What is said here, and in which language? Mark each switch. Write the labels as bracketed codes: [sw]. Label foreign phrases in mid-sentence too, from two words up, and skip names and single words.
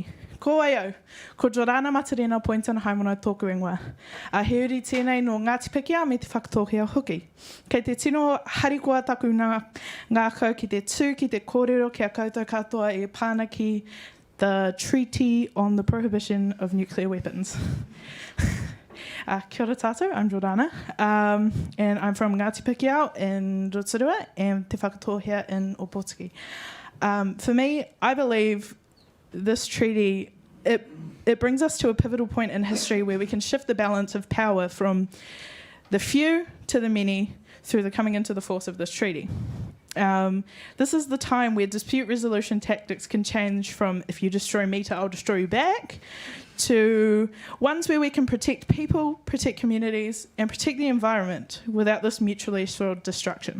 [mi] Ko ai au, ko Jorana Matarena Pointana Haimono tōku ingoa. He uri tēnei no Ngāti Pikia me te whakatōhea hoki. Kei te tino harikoa taku ngā kau ki te tū, ki te kōrero ki a koutou katoa e pāna ki the Treaty on the Prohibition of Nuclear Weapons. Kia ora tātou, [en] I'm Jorana, and I'm from Ngāti Pikia in Rotorua and te whakatōhea in Opotiki. For me, I believe this treaty, it brings us to a pivotal point in history where we can shift the balance of power from the few to the many through the coming into the force of this treaty. This is the time where dispute resolution tactics can change from if you destroy me to I'll destroy you back, to ones where we can protect people, protect communities, and protect the environment without this mutually assured destruction.